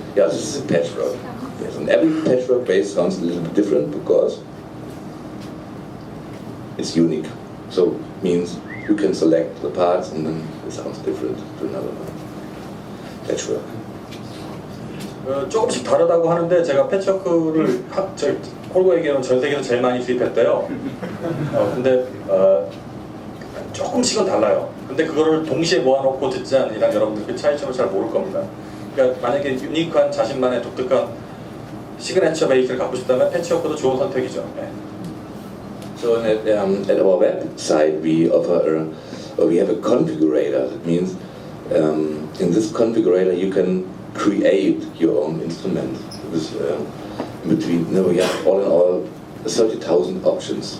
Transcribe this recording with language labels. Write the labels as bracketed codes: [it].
[en] Yeah, this is a patchwork. Yes, and every patchwork base sounds a little bit different because it's unique. So means you can select the parts and then it sounds different to another one. Patchwork. [ko] 조금씩 다르다고 하는데 제가 패치워크를 콜고에게는 전 세계에서 제일 많이 수입했대요. 근데 조금씩은 달라요. 근데 그거를 동시에 모아놓고 듣지 않는 이상 여러분들 그 차이점을 잘 모를 겁니다. 그러니까 만약에 유니크한 자신만의 독특한 시그네처 베이스를 갖고 싶다면 패치워크도 좋은 선택이죠. 네. [en] So at our website we offer we have a configurator. That means in this configurator you can create your own instrument. With, we have all in all 30,000 options.